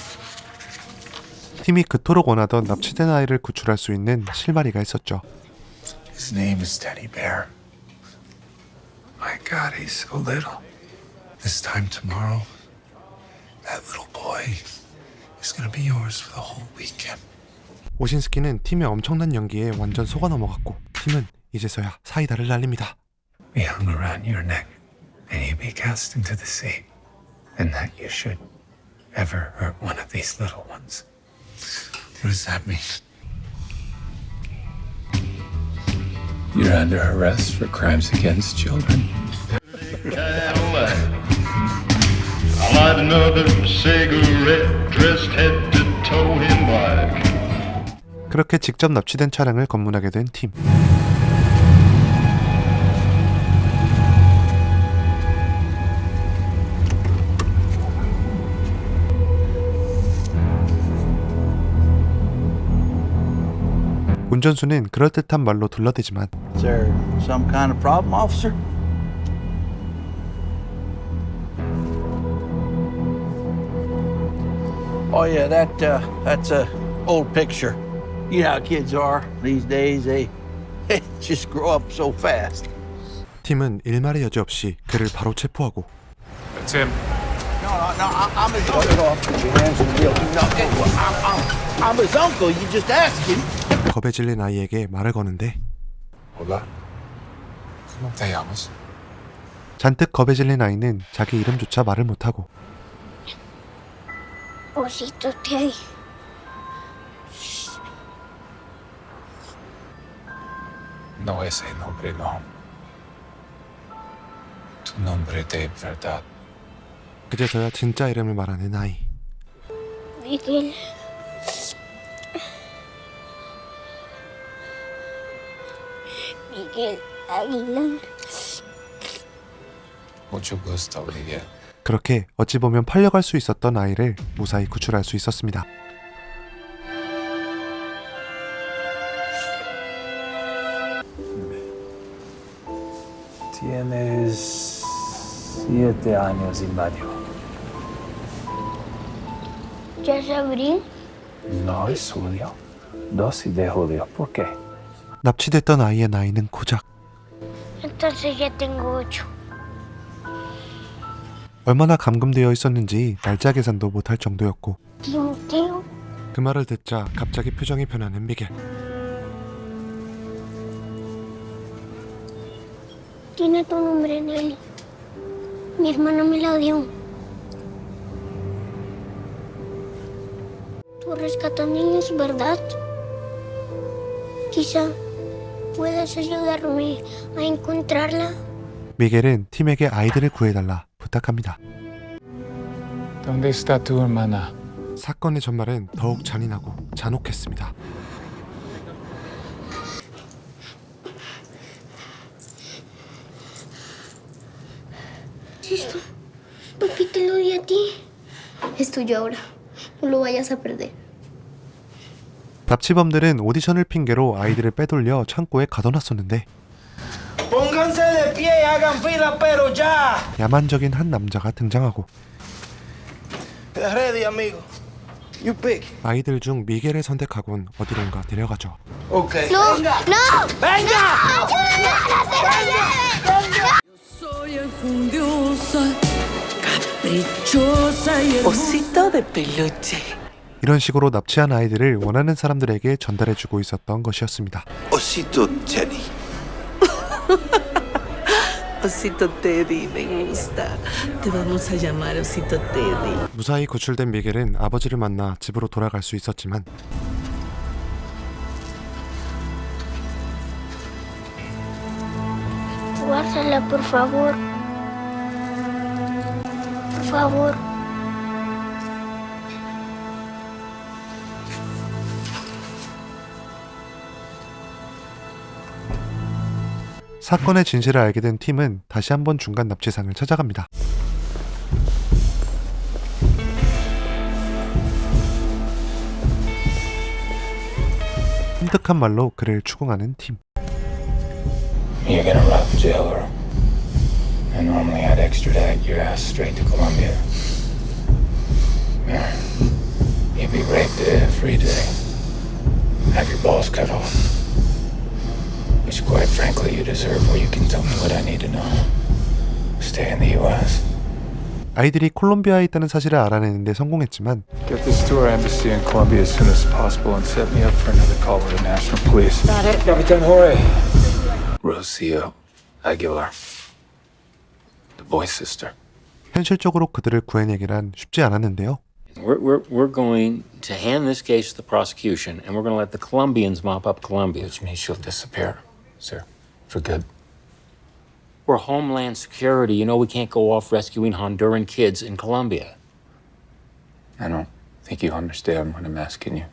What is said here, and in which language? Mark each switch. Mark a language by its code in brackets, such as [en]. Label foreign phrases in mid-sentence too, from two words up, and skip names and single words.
[ko] 팀이 그토록 원하던 납치된 아이를 구출할 수 있는 실마리가 있었죠. [en] His name is Teddy Bear. My God, he's so little. This time tomorrow, that little boy is gonna be yours for the whole weekend. [ko] 오신스키는 팀의 엄청난 연기에 완전 속아 넘어갔고 팀은 이제서야 사이다를 날립니다. [en] Be hung around your neck, and you be cast into the sea, and that you should ever hurt one of these little ones. What does that mean? You're under arrest for crimes against children. I'll light another cigarette, dressed head to toe in black. [ko] 그렇게 직접 납치된 차량을 검문하게 된 팀. 운전수는 그럴듯한 말로 둘러대지만 [en] Is there some kind of problem, officer? Oh yeah, that's a old picture. You know how kids are these days. They just grow up so fast. [ko] 팀은 일말의 여지 없이 그를 바로 체포하고 [en] That's him. No, I'm his uncle. Put your hands on the wheel. No, I'm his uncle. You just ask him. [ko] 겁에 질린 아이에게 말을 거는데 [es] Hola. ¿Cómo te llamas? [ko] 잔뜩 겁에 질린 아이는 자기 이름조차 말을 못하고 [es] Osito Teddy. No ese nombre, no. Tu nombre de verdad. [ko] 그제서야 진짜 이름을 말하는 아이. [es] Miguel. Miguel Aguilar. Mucho gusto, Miguel. [ko] 그렇게 어찌 보면 팔려갈 수 있었던 아이를 무사히 구출할 수 있었습니다. [es] Tienes 7 años y medio. ¿Ya es abril? No es julio. 12 de julio. ¿Por qué? [ko] 납치됐던 아이의 나이는 고작 [es] Entonces ya tengo 8. [ko] 얼마나 감금되어 있었는지 날짜 계산도 못할 정도였고 Timoteo. 그 말을 듣자 갑자기 표정이 변하는 미겔. [es] Tiene tu nombre, Nelly. Mi hermana me lo dio. Tú rescatas niños, ¿verdad? Quizá puedas ayudarme a encontrarla. [ko] 미겔은 팀에게 아이들을 구해달라 부탁합니다. [es] ¿Dónde está tu hermana? [ko] 사건의 전말은 더욱 잔인하고 잔혹했습니다. [es] Esto, papi, te lo di a ti. Es tuyo ahora. No lo vayas a perder. [ko] 납치범들은 오디션을 핑계로 아이들을 빼돌려 창고에 가둬놨었는데 [es] Pónganse de pie y hagan fila, pero ya. [ko] 야만적인 한 남자가 등장하고 [en] Ready, amigo. You pick. [ko] 아이들 중 미겔을 선택하곤 어디론가 데려가죠. Okay. [es] ¡No! ¡No! ¡Venga! Soy enjundiosa, caprichosa y Osito de peluche. [ko] 이런 식으로 납치한 아이들을 원하는 사람들에게 전달해주고 있었던 것이었습니다. [es] Osito Teddy. Osito Teddy, me gusta. Te vamos a llamar Osito Teddy. [ko] 무사히 구출된 미겔은 아버지를 만나 집으로 돌아갈 수 있었지만 [es] Guárdala, por favor. Por favor. [ko] 사건의 진실을 알게 된 팀은 다시 한번 중간 납치상을 찾아갑니다. 섬뜩한 말로 그를 추궁하는 팀. [en] You're gonna rob jailer. And normally I'd extradite your ass straight to Colombia. Yeah. You'd be raped every day. Have your balls cut off. Which, quite frankly, you deserve, or you can tell me what I need to know. Stay in the U.S. [ko] 아이들이 콜롬비아에 있다는 사실을 알아내는데 성공했지만 [en] Get this to our embassy in Colombia as soon as possible and set me up for another call with the National Police. Got it. Capitan Jorge. Rocio Aguilar. The boy's sister. [ko] 현실적으로 그들을 구해내기란 쉽지 않았는데요. [en] We're going to hand this case to the prosecution, and we're going to let the Colombians mop up Colombia. Which means she'll disappear, sir. For good. We're Homeland Security. You know we can't go off rescuing Honduran kids in Colombia. I don't think you understand what I'm asking you.